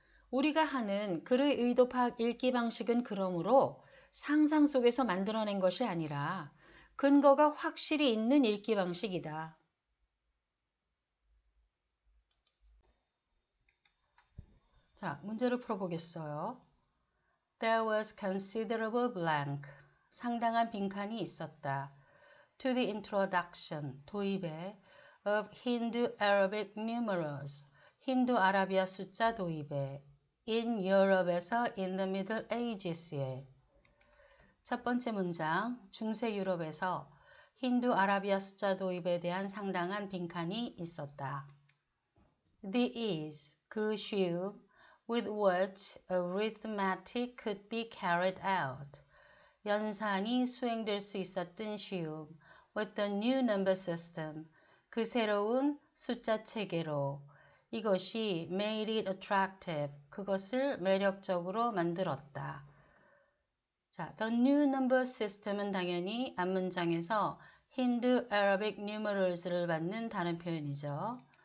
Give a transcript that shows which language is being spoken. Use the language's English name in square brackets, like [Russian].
[Korean] 우리가 하는 글의 의도 파악 읽기 방식은 그러므로 상상 속에서 만들어낸 것이 아니라 근거가 확실히 있는 읽기 방식이다. 자, 문제를 풀어보겠어요. [English] There was considerable blank. [Korean] 상당한 빈칸이 있었다. [English] To the introduction, [Korean] 도입에 [English] of Hindu-Arabic numerals. [Korean] 힌두 아라비아 숫자 도입에 [English] in Europe [Korean] 에서 [English] in the Middle Ages [Korean] 에 첫 번째 문장, 중세 유럽에서 힌두 아라비아 숫자 도입에 대한 상당한 빈칸이 있었다. [English] The ease, [Korean] 그 쉬움, [English] with which arithmetic could be carried out. [Korean] 연산이 수행될 수 있었던 쉬움, [English] with the new number system, [Korean] 그 새로운 숫자 체계로. 이것이 [English] made it attractive, [Korean] 그것을 매력적으로 만들었다. 자, [English] the new number system [Korean] 은 당연히 앞문장에서 힌두 [English] Arabic numerals [Korean] 를 받는 다른 표현이죠.